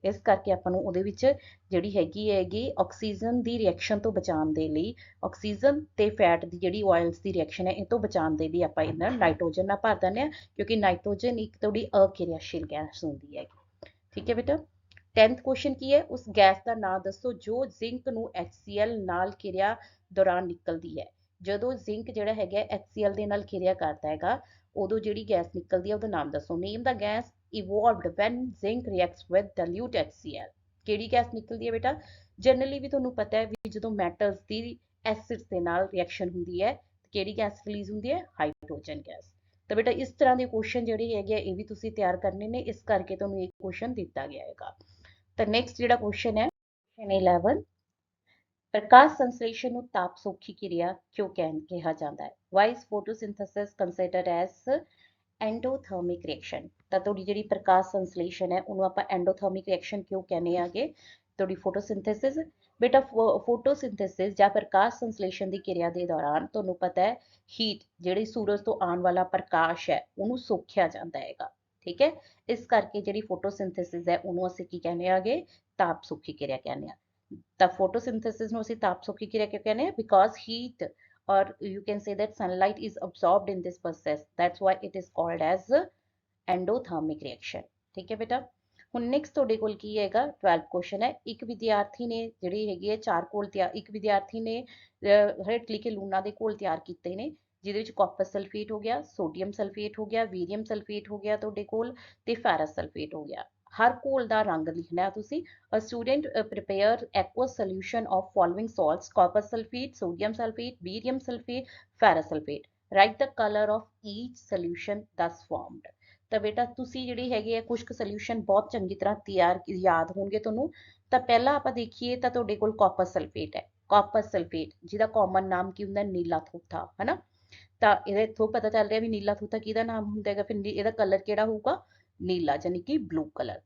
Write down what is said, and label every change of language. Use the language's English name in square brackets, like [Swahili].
[Punjabi] ਇਸ ਕਰਕੇ ਆਪਾਂ ਨੂੰ ਉਹਦੇ ਵਿੱਚ ਜਿਹੜੀ ਹੈਗੀ ਆਕਸੀਜਨ ਦੀ ਰਿਐਕਸ਼ਨ ਤੋਂ ਬਚਾਉਣ ਦੇ ਲਈ, ਆਕਸੀਜਨ ਤੇ ਫੈਟ ਦੀ ਜਿਹੜੀ ਆਇਲਸ ਦੀ ਰਿਐਕਸ਼ਨ ਹੈ ਇਹ ਤੋਂ ਬਚਾਉਣ ਦੇ ਲਈ ਆਪਾਂ ਇਹਨਾਂ ਨਾਈਟ੍ਰੋਜਨ ਨਾਲ ਭਰ ਦਿੰਦੇ ਹਾਂ, ਕਿਉਂਕਿ ਨਾਈਟ੍ਰੋਜਨ ਇੱਕ ਥੋੜੀ ਅਕਿਰਿਆਸ਼ੀਲ ਗੈਸ ਹੁੰਦੀ ਹੈ। ਠੀਕ ਹੈ ਬੇਟਾ। 10th ਕੁਐਸਚਨ ਕੀ ਹੈ, ਉਸ ਗੈਸ ਦਾ ਨਾਮ ਦੱਸੋ ਜੋ ਜ਼ਿੰਕ ਨੂੰ HCl ਨਾਲ ਕਿਰਿਆ ਦੌਰਾਨ ਨਿਕਲਦੀ ਹੈ। ਜਦੋਂ ਜ਼ਿੰਕ ਜਿਹੜਾ ਹੈਗਾ HCl ਦੇ ਨਾਲ ਕਿਰਿਆ ਕਰਦਾ ਹੈਗਾ, ਉਦੋਂ ਜਿਹੜੀ ਗੈਸ ਨਿਕਲਦੀ ਹੈ ਉਹਦਾ ਨਾਮ ਦੱਸੋ। [English] Name the gas evolved when zinc reacts with dilute HCl। [Punjabi] ਕਿਹੜੀ ਗੈਸ ਨਿਕਲਦੀ ਹੈ ਬੇਟਾ, ਜਨਰਲੀ ਵੀ ਤੁਹਾਨੂੰ ਪਤਾ ਹੈ ਵੀ ਜਦੋਂ ਮੈਟਲਸ ਦੀ ਐਸਿਡਸ ਦੇ ਨਾਲ ਰਿਐਕਸ਼ਨ ਹੁੰਦੀ ਹੈ ਕਿਹੜੀ ਗੈਸ ਰਿਲੀਜ਼ ਹੁੰਦੀ ਹੈ, ਹਾਈਡਰੋਜਨ ਗੈਸ। ਤਾਂ ਬੇਟਾ ਇਸ ਤਰ੍ਹਾਂ ਦੇ ਕੁਐਸਚਨ ਜਿਹੜੇ ਹੈਗੇ ਇਹ ਵੀ ਤੁਸੀਂ ਤਿਆਰ ਕਰਨੇ ਨੇ, ਇਸ ਕਰਕੇ ਤੁਹਾਨੂੰ ਇਹ ਕੁਐਸਚਨ ਦਿੱਤਾ ਗਿਆ ਹੈਗਾ। ਤਾਂ ਨੈਕਸਟ ਜਿਹੜਾ ਕੁਐਸਚਨ ਹੈ, ਕੁਐਸਚਨ 11, ਪ੍ਰਕਾਸ਼ ਸੰਸਲੇਸ਼ਨ ਨੂੰ ਤਾਪ ਸੋਖੀ ਕਿਰਿਆ ਕਿਉਂ ਕਿਹਾ ਜਾਂਦਾ ਹੈ। [English] Why is photosynthesis considered as endothermic reaction. [Punjabi] ਤਾਂ ਤੁਹਾਡੀ ਜਿਹੜੀ ਪ੍ਰਕਾਸ਼ ਸੰਸਲੇਸ਼ਨ ਹੈ ਉਹਨੂੰ ਆਪਾਂ ਐਂਡੋਥਰਮਿਕ ਰਿਐਕਸ਼ਨ ਕਿਉਂ ਕਹਿੰਦੇ ਆਗੇ, ਤੁਹਾਡੀ ਫੋਟੋਸਿੰਥੇਸਿਸ। ਬੇਟਾ ਫੋਟੋਸਿੰਥੇਸਿਸ ਜਾਂ ਪ੍ਰਕਾਸ਼ ਸੰਸਲੇਸ਼ਨ ਦੀ ਕਿਰਿਆ ਦੇ ਦੌਰਾਨ ਤੁਹਾਨੂੰ ਪਤਾ ਹੈ ਹੀਟ, ਜਿਹੜੀ ਸੂਰਜ ਤੋਂ ਆਉਣ ਵਾਲਾ ਪ੍ਰਕਾਸ਼ ਹੈ ਉਹਨੂੰ ਸੋਖਿਆ ਜਾਂਦਾ ਹੈਗਾ। ਠੀਕ ਹੈ, ਇਸ ਕਰਕੇ ਜਿਹੜੀ ਫੋਟੋਸਿੰਥੇਸਿਸ ਹੈ ਉਹਨੂੰ ਅਸੀਂ ਕੀ ਕਹਿੰਦੇ ਆਗੇ, ਤਾਪ ਸੋਖੀ ਕਿਰਿਆ ਕਹਿੰਦੇ ਆ। ਤਾਂ ਫੋਟੋਸਿੰਥੇਸਿਸ ਨੂੰ ਅਸੀਂ ਤਾਪ ਸੋਖੀ ਕਿਰਿਆ ਕਿਉਂ ਕਹਿੰਦੇ ਆ, [English] Because heat or you can say that sunlight is absorbed in this process, that's why it is called as endothermic reaction। [Hindi] ठीक है बेटा। [Punjabi] ਹੁਣ ਨੈਕਸਟ ਤੁਹਾਡੇ ਕੋਲ ਕੀ ਹੈਗਾ, 12th ਕੁਐਸਚਨ ਹੈ, ਇੱਕ ਵਿਦਿਆਰਥੀ ਨੇ ਜਿਹੜੀ ਹੈਗੀ ਹੈ ਇੱਕ ਵਿਦਿਆਰਥੀ ਨੇ ਹੇਠ ਲਿਖੇ ਲੂਣਾ ਦੇ ਘੋਲ ਤਿਆਰ ਕੀਤੇ ਨੇ, ਜਿਹਦੇ ਵਿੱਚ ਕਾਪਰ ਸਲਫੇਟ ਹੋ ਗਿਆ, ਸੋਡੀਅਮ ਸਲਫੇਟ ਹੋ ਗਿਆ, ਵੀਰੀਅਮ ਸਲਫੇਟ ਹੋ ਗਿਆ ਤੁਹਾਡੇ ਕੋਲ, ਤੇ ਫੈਰਸ ਸਲਫੇਟ ਹੋ ਗਿਆ। ਹਰ ਘੋਲ ਦਾ ਰੰਗ ਲਿਖਣਾ ਹੈ ਤੁਸੀਂ। [English] A student prepare aqueous solution of following salts: copper sulfate, sodium sulfate, barium sulfate, ferrous sulfate। Write the color of each solution thus formed। [Punjabi] ਤਾਂ ਬੇਟਾ ਤੁਸੀਂ ਜਿਹੜੀ ਹੈਗੇ ਆ ਕੁਝ ਕੁ ਸੋਲੂਸ਼ਨ ਬਹੁਤ ਚੰਗੀ ਤਰ੍ਹਾਂ ਯਾਦ ਹੋਣਗੇ ਤੁਹਾਨੂੰ। ਤਾਂ ਪਹਿਲਾਂ ਆਪਾਂ ਦੇਖੀਏ ਤਾਂ ਤੁਹਾਡੇ ਕੋਲ ਕਾਪਰ ਸਲਫੇਟ ਹੈ। ਕਾਪਰ ਸਲਫੇਟ ਜਿਹਦਾ ਕਾਮਨ ਨਾਮ ਕੀ ਹੁੰਦਾ, ਨੀਲਾ ਥੂਥਾ, ਹਨਾ। ਤਾਂ ਇਹਦੇ ਇੱਥੋਂ ਪਤਾ ਚੱਲ ਰਿਹਾ ਵੀ ਨੀਲਾ ਥੂਥਾ ਕਿਹਦਾ ਨਾਮ ਹੁੰਦਾ ਹੈਗਾ, ਫਿਰ ਇਹਦਾ ਕਲਰ ਕਿਹੜਾ ਹੋਊਗਾ, ਨੀਲਾ, ਯਾਨੀ ਕਿ ਬਲੂ ਕਲਰ।